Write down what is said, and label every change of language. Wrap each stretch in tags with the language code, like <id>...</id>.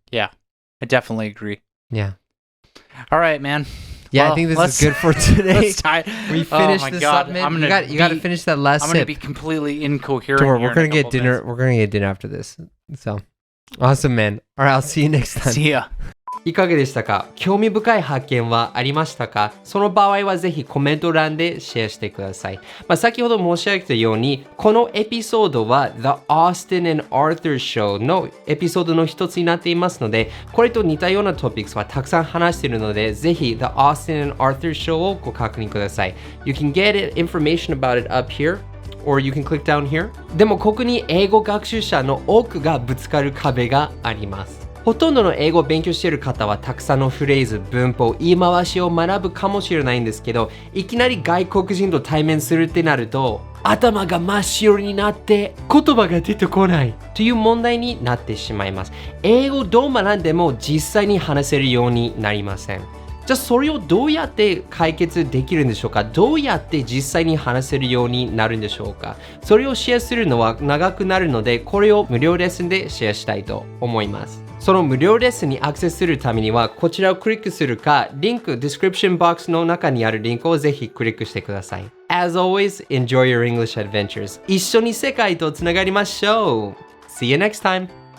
<en>Yeah. I definitely agree. Yeah. All right, man. Yeah, well, I think this is good for today. We finished this up, man. You got to finish that last sip. I'm going to be completely incoherent. We're going to get dinner. We're going to get dinner after this. So, awesome, man. All right, I'll see you next time. See ya.</en> <ja>いかがでしたか？興味深い発見はありましたか？その場合はぜひコメント欄でシェアしてください。先ほど申し上げたように、このエピソードは The Austin and Arthur Show のエピソードの一つになっていますので、これと似たようなトピックスはたくさん話しているので、ぜひ The Austin and Arthur Show をご確認ください。</ja> <en>You can get information about it up here. Or you can click down here.</en> <ja>でもここに英語学習者の多くがぶつかる壁があります。ほとんどの英語を勉強している方はたくさんのフレーズ、文法、言い回しを学ぶかもしれないんですけど、いきなり外国人と対面するってなると、頭が真っ白になって言葉が出てこないという問題になってしまいます。英語をどう学んでも実際に話せるようになりません。じゃあそれをどうやって解決できるんでしょうか？どうやって実際に話せるようになるんでしょうか？それをシェアするのは長くなるので、これを無料レッスンでシェアしたいと思います。その無料レッスンにアクセスするためには、こちらをクリックするか、リンク、description box の中にあるリンクをぜひクリックしてください。</ja> <en>As always, enjoy your English adventures.</en> <ja>一緒に世界とつながりましょう。</ja> <en>See you next time!</en>